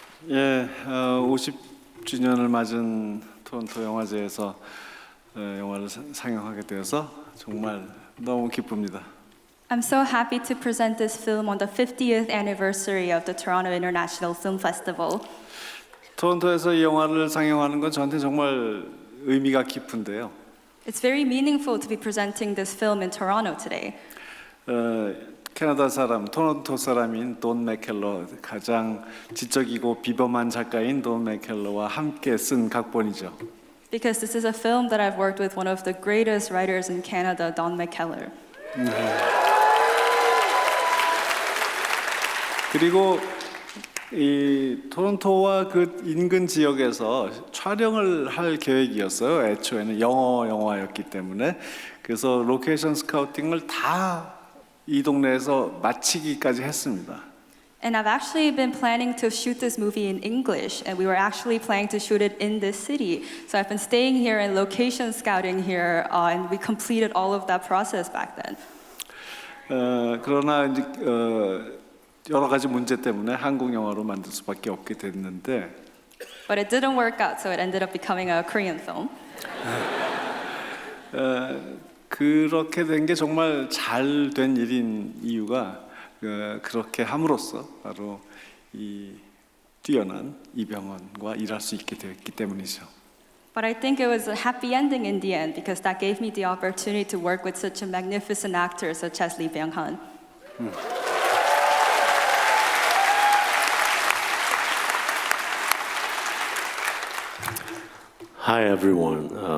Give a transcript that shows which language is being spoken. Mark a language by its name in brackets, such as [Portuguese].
[Korean] 예, 50주년을 맞은 토론토 영화제에서 영화를 상영하게 되어서 정말 너무 기쁩니다. [English] I'm so happy to present this film on the 50th anniversary of the Toronto International Film Festival. [Korean] 토론토에서 이 영화를 상영하는 건 저한테 정말 의미가 깊은데요. [English] It's very meaningful to be presenting this film in Toronto today. [Korean] 캐나다 사람, 토론토 사람인 돈 맥켈러, 가장 지적이고 비범한 작가인 돈 맥켈러와 함께 쓴 각본이죠. [English] Because this is a film that I've worked with one of the greatest writers in Canada, Don McKellar. [Korean] 그리고 이 토론토와 그 인근 지역에서 촬영을 할 계획이었어요. 애초에는 영어 영화였기 때문에. 그래서 로케이션 스카우팅을 다 이 동네에서 마치기까지 했습니다. [English] And I've actually been planning to shoot this movie in English, and we were actually planning to shoot it in this city. So I've been staying here and location scouting here, and we completed all of that process back then. [Korean] 그러나 이제 여러 가지 문제 때문에 한국 영화로 만들 수밖에 없게 됐는데. [English] But it didn't work out, so it ended up becoming a Korean film. [Korean] 그렇게 된 게 정말 잘 된 일인 이유가 그렇게 함으로써 바로 이 뛰어난 이병헌과 일할 수 있게 되었기 때문이죠. [English] But I think it was a happy ending in the end because that gave me the opportunity to work with such a magnificent actor such as Lee Byung-hun. Hi everyone.